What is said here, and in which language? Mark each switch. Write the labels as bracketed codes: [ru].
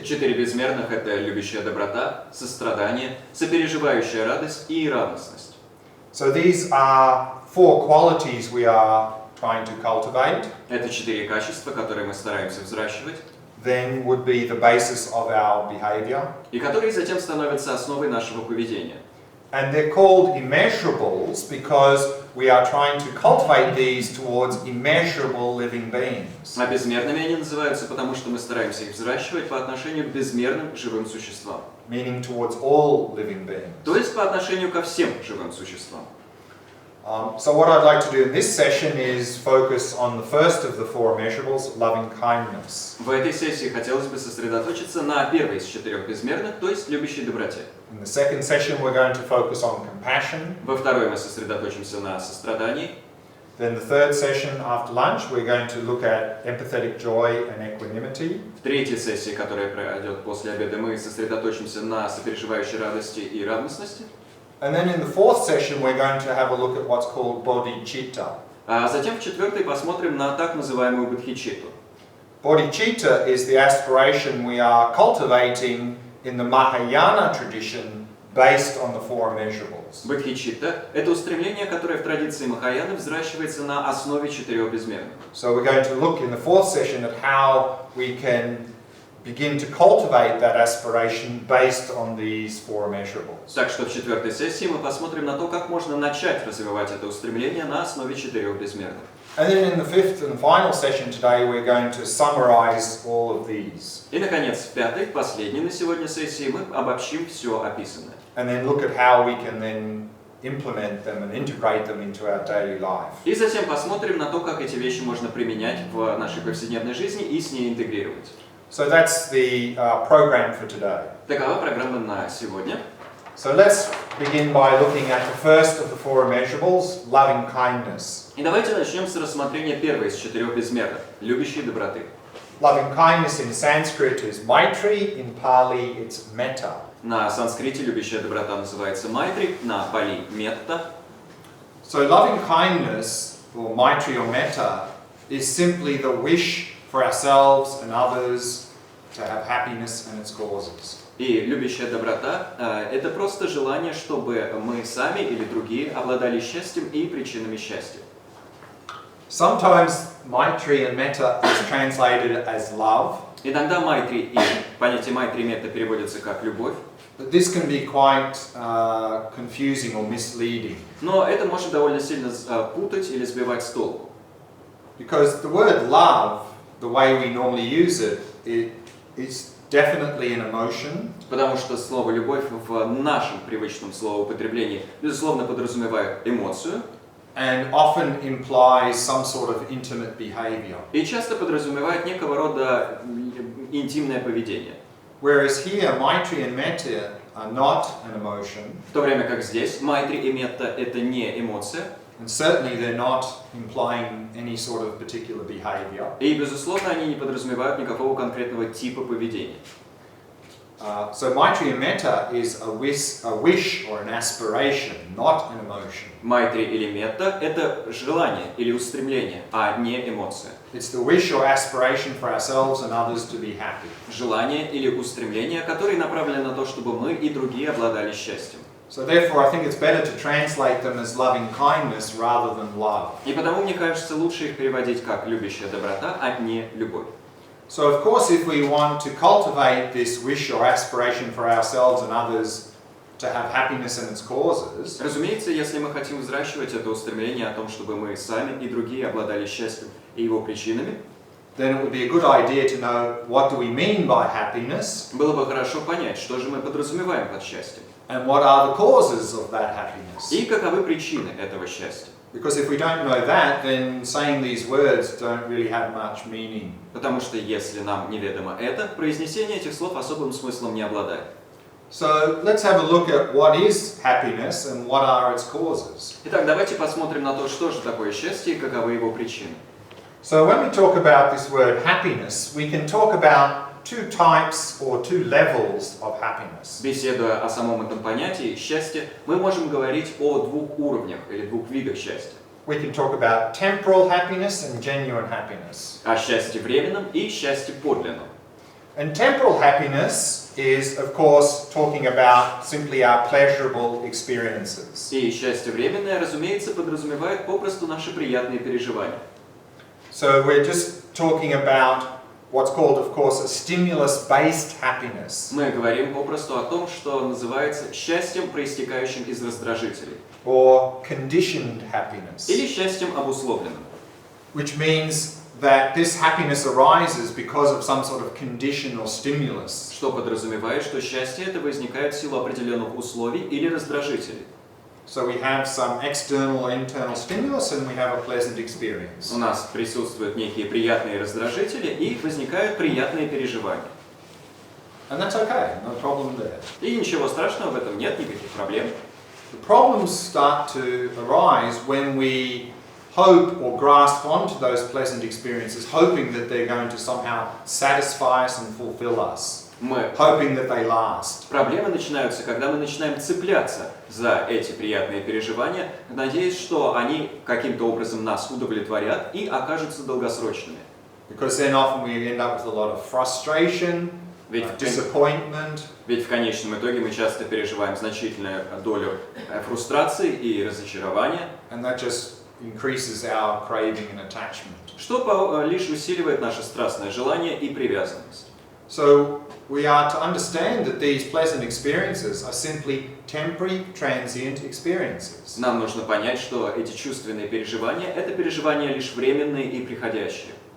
[ru] 4 безмерных — это любящая доброта, сострадание, сопереживающая радость и равностность. [en] So these are 4 qualities we are trying to cultivate. [ru] Это 4 качества, которые мы стараемся взращивать, [en] Then would be the basis of our behavior. [ru] и которые затем становятся основой нашего поведения. [en] And they're called immeasurables because we are trying to cultivate these towards immeasurable living beings. [ru] А безмерными они называются, потому что мы стараемся их взращивать по отношению к безмерным живым существам. [en] Meaning towards all living beings. [ru] То есть по отношению ко всем живым существам. [en] So what I'd like to do in this session is focus on the first of the 4 immeasurables, loving kindness. [ru] В этой сессии хотелось бы сосредоточиться на первой из 4 безмерных, то есть любящей доброте. [en] In the second session we're going to focus on compassion. [ru] Во второй мы сосредоточимся на сострадании. [en] Then the third session after lunch we're going to look at empathetic joy and equanimity. [ru] В третьей сессии, которая пройдет после обеда, мы сосредоточимся на сопереживающей радости и равностности. [en] And then in the fourth session we're going to have a look at what's called bodhicitta. [ru] А затем в четвертой посмотрим на так называемую бодхичитту. [en] Bodhicitta is the aspiration we are cultivating in the Mahayana tradition based on the 4 immeasurables. [ru] Бодхичитта — это устремление, которое в традиции Махаяны взращивается на основе 4 безмерных. [en] So we're going to look in the fourth session at how we can begin to cultivate that aspiration based on these 4 immeasurables. [ru] Так что в четвертой сессии мы посмотрим на то, как можно начать развивать это устремление на основе 4 безмерных. [en] And then in the fifth and final session today we're going to summarize all of these. [ru] И, наконец, в пятой, последней на сегодня сессии, мы обобщим все описанное. [en] And then look at how we can then implement them and integrate them into our daily life. [ru] И затем посмотрим на то, как эти вещи можно применять в нашей повседневной жизни и с ней интегрировать. [en] So that's the program for today. [ru] Такова программа на сегодня. [en] So let's begin by looking at the first of the 4 immeasurables, loving kindness. [ru] И давайте начнем с рассмотрения первой из 4 безмерных – любящей доброты. [en] Loving kindness in Sanskrit is maitri, in Pali it's metta. [ru] На санскрите любящая доброта называется майтри, на пали – метта. [en] So loving kindness, or maitri or metta, is simply the wish for ourselves and others to have happiness and its causes. [ru] И любящая доброта – это просто желание, чтобы мы сами или другие обладали счастьем и причинами счастья. [en] Sometimes maitri and metta is translated as love. [ru] Иногда майтри и понятие майтри и метта переводятся как любовь. [en] But this can be quite confusing or misleading. [ru] Но это может довольно сильно путать или сбивать с толку. [en] Because the word love, the way we normally use it, is definitely an emotion. [ru] Потому что слово «любовь» в нашем привычном словоупотреблении, безусловно, подразумевает эмоцию. [en] And often implies some sort of intimate behavior. [ru] И часто подразумевает некого рода интимное поведение. [en] Whereas here, maitri and metta are not an emotion. [ru] В то время как здесь майтри и метта – это не эмоция. [en] And certainly they're not implying any sort of particular behavior. [ru] И, безусловно, они не подразумевают никакого конкретного типа поведения. [en] So maitri and metta is a wish or an aspiration, not an emotion. [ru] Майтри или метта – это желание или устремление, а не эмоция. [en] It's the wish or aspiration for ourselves and others to be happy. [ru] Желание или устремление, которое направлено на то, чтобы мы и другие обладали счастьем. [en] So therefore I think it's better to translate them as loving kindness rather than love. [ru] И потому, мне кажется, лучше их переводить как любящая доброта, а не любовь. [en] So of course if we want to cultivate this wish or aspiration for ourselves and others to have happiness and its causes, [ru] Разумеется, если мы хотим взращивать это устремление о том, чтобы мы сами и другие обладали счастьем и его причинами, [en] then it would be a good idea to know what do we mean by happiness, [ru] Было бы хорошо понять, что же мы подразумеваем под счастьем. [en] and what are the causes of that happiness. [ru] И каковы причины этого счастья. [en] Because if we don't know that, then saying these words don't really have much meaning. [ru] Потому что если нам неведомо это, произнесение этих слов особым смыслом не обладает. [en] So let's have a look at what is happiness and what are its causes. [ru] Итак, давайте посмотрим на то, что же такое счастье и каковы его причины. [en] So when we talk about this word happiness, we can talk about two types or two levels of happiness. [ru] Беседуя о самом этом понятии счастья, мы можем говорить о двух уровнях или двух видах счастья. [en] We can talk about temporal happiness and genuine happiness. [ru] О счастье временном и счастье подлинном. [en] And temporal happiness is, of course, talking about simply our pleasurable experiences. [ru] И счастье временное, разумеется, подразумевает попросту наши приятные переживания. [en] So we're just talking about what's called, of course, a stimulus-based happiness, [ru] Мы говорим попросту о том, что называется счастьем, проистекающим из раздражителей, [en] or conditioned happiness, [ru] или счастьем обусловленным, [en] which means that this happiness arises because of some sort of condition or stimulus. [ru] что подразумевает, что счастье это возникает в силу определенных условий или раздражителей. [en] So we have some external and internal stimulus and we have a pleasant experience. [ru] У нас присутствуют некие приятные раздражители и возникают приятные переживания. [en] And that's okay, no problem there. [ru] И ничего страшного в этом нет, никаких проблем. [en] The problems start to arise when we hope or grasp onto those pleasant experiences, hoping that they're going to somehow satisfy us and fulfill us, hoping that they last. [ru] Проблемы начинаются, когда мы начинаем цепляться за эти приятные переживания, надеясь, что они каким-то образом нас удовлетворят и окажутся долгосрочными. [en] Because then often we end up with a lot of frustration, disappointment. [ru] Ведь в конечном итоге мы часто переживаем значительную долю фрустрации и разочарования, [en] And that just increases our craving and attachment. [ru] что лишь усиливает наше страстное желание и привязанность. [en] So we are to understand that these pleasant experiences are simply temporary, transient experiences. [ru] Нам нужно понять, что эти чувственные переживания – это переживания лишь временные и приходящие.